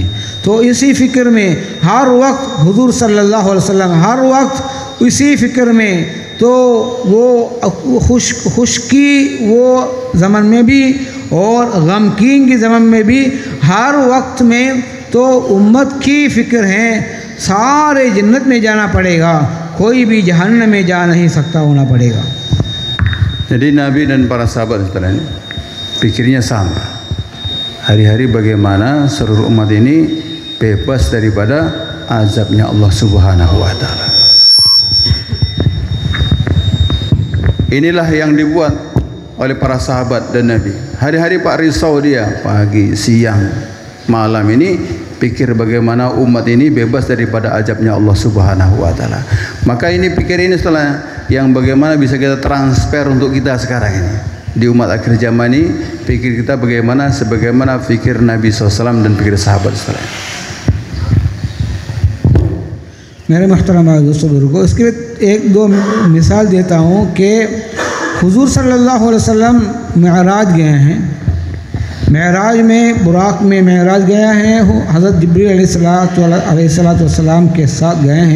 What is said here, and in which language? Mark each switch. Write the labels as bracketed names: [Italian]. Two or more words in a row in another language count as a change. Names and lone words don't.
[Hindi] तो इसी फ़िक्र में हर वक्त हुजूर [Arabic] صلى الله عليه وسلم [Hindi] हर वक्त इसी फ़िक्र में, तो वो खुशकी वो ज़मन में भी और गमकीन की ज़मन में भी हर वक्त में तो उम्मत की फ़िक्र है, सारे जन्नत में जाना पड़ेगा, कोई भी जहन्नम में जा नहीं सकता होना पड़ेगा। [Indonesian] Jadi Nabi dan para sahabat setelah ini pikirnya sama. Hari-hari bagaimana seluruh umat ini bebas daripada azabnya Allah [Arabic] سبحانه وتعالى. [Indonesian] Inilah yang dibuat oleh para sahabat dan Nabi. Hari-hari Pak risau dia, pagi, siang, malam ini pikir bagaimana umat ini bebas daripada azabnya Allah [Arabic] سبحانه وتعالى. [Indonesian] Maka ini pikir ini setelah yang bagaimana bisa kita transfer untuk kita sekarang ini. Di umat akhir zaman ini pikir kita bagaimana sebagaimana pikir Nabi SAW dan pikir sahabat setelah ini. [Hindi] मेरे महतरम दोस्तों बुजुर्गों, इसके एक दो मिसाल देता हूँ कि हुजूर [Arabic] صلى الله عليه وسلم [Hindi] मेराज गए हैं, मेराज में बुराक में मेराज गया है, हज़रत जिब्रील अलैहिस्सलाम के साथ गए हैं।